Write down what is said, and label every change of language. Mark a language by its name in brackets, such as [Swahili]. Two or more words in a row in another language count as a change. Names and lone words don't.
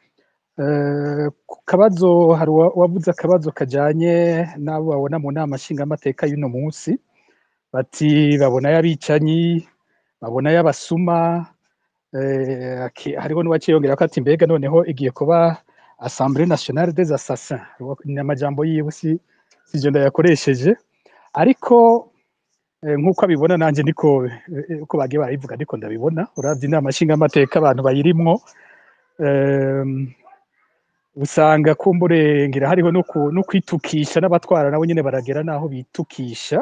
[Rundi] Kabazo hari wavuze akabazo kajanye nabo babona mu nama nshinga amateka y'uno munsi, bati babona y'abicanyi, babona y'abasuma, hariho n'uwaciyongera ko ati mbega noneho igiye kuba [French] Assemblée nationale des assassins. [Rundi] Ni amajambo yiwe sije ndayakoresheje, ariko nk'uko abibona nanje niko uko bagiye barabivuga ndiko ndabibona. Uravye inama nshinga amateka abantu bayirimwo, usanga kumburengera hariho no kwitukisha, n'abatwara nabo nyene baragera naho bitukisha.